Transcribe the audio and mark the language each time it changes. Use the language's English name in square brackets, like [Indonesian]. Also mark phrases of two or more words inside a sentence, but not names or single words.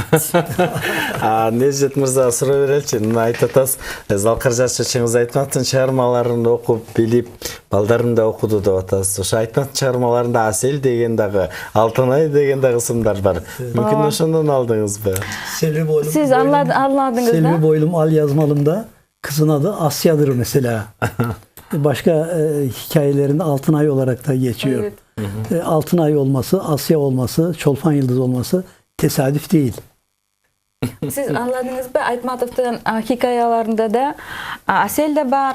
[Kyrgyz] Нежет мырза суроо береличи. Айтып атасыз, Залкар Жашачыңыз айтмактын чыгармаларын окуп билип, балдарым да окуду деп атасыз. Ошо айтмактын чыгармаларында Асел деген дагы, Алтынай деген дагы ысымдар бар. Мүмкүн ошондон алдыңызбы? [Turkish] Selvi boylum. Siz anladınız da. Selvi boylum al yazmalımda kızın adı Asya'dır mesela. Başka hikayelerinde Altınay olarak da geçiyor. Evet. Altınay olması, Asya olması, Çolpan Yıldız olması tesadüf değil. Siz anladınız mı? Айтматовдун hikayalarında da Asel de var.